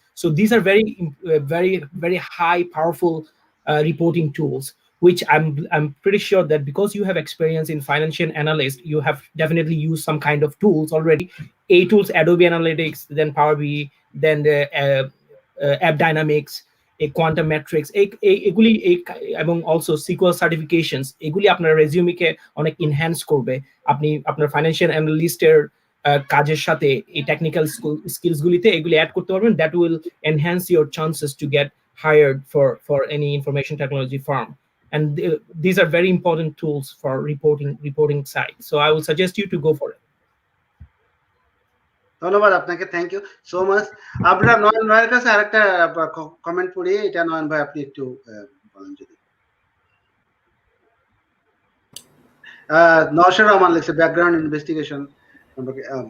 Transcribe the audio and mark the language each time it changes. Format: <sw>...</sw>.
<en>So these are very high powerful reporting tools, which I'm pretty sure that because you have experience in financial analyst, you have definitely used some kind of tools already.</en> <bn>Tools, Adobe Analytics, then Power BI, then the App Dynamics, quantum metrics, এগুলি এবং also SQL certifications, এগুলি আপনার রেজিউমিকে অনেক enhance করবে। আপনি আপনার financial অ্যানালিস্টের কাজের সাথে এই টেকনিক্যাল স্কিলস গুলিতে এগুলি অ্যাড করতে পারবেন।</bn> <en>That will enhance your chances to get hired for any information technology firm, and these are very important tools for reporting side. So I would suggest you to go for it.</en> <bn>ধন্যবাদ আপনাকে,</bn> <en>Thank you so much.</en> <bn>আমরা নয়ন ভাইয়ের কাছে আরেকটা comment পড়ি, এটা নয়ন ভাই আপনি একটু বলেন যদি। নওশাদ রহমান লিখছে ব্যাকগ্রাউন্ড ইনভেস্টিগেশন সম্পর্কে।</bn>